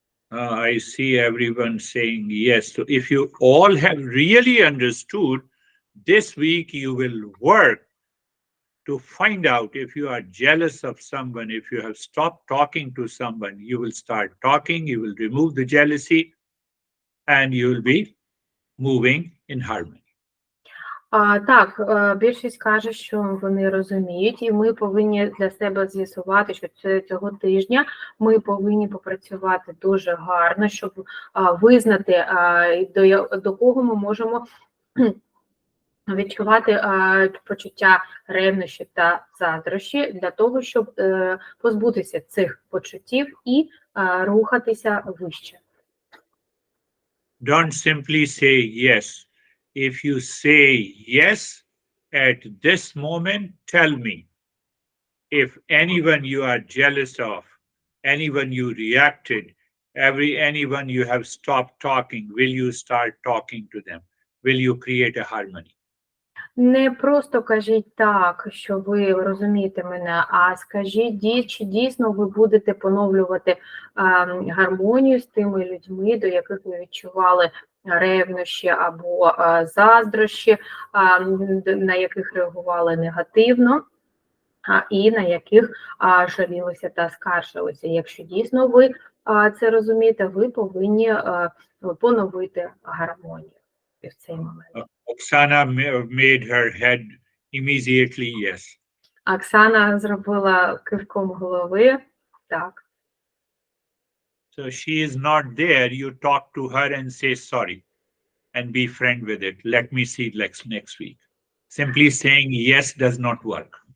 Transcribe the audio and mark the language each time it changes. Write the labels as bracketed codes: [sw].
[en] I see everyone saying yes. So if you all have really understood, this week you will work to find out if you are jealous of someone, if you have stopped talking to someone, you will start talking, you will remove the jealousy, and you will be moving in harmony. [uk] Так, більшість каже, що вони розуміють, і ми повинні для себе з'ясувати, що цього тижня ми повинні попрацювати дуже гарно, щоб визнати, до кого ми можемо відчувати почуття ревнощі та заздрощі для того, щоб позбутися цих почуттів і рухатися вище. [en] Don't simply say yes. If you say yes at this moment, tell me if anyone you are jealous of, anyone you reacted, anyone you have stopped talking, will you start talking to them? Will you create a harmony? [uk] Не просто кажіть так, що ви розумієте мене, а скажіть, чи дійсно ви будете поновлювати гармонію з тими людьми, до яких ви відчували ревнощі або заздрощі, на яких реагували негативно, і на яких жалілися та скаржилися. Якщо дійсно ви це розумієте, ви повинні поновити гармонію в цей момент. [en] Oksana made her head immediately yes. [uk] Оксана зробила кивком голови, так. [en] So she is not there. You talk to her and say sorry and be friend with it. Let me see next week. Simply saying yes does not work.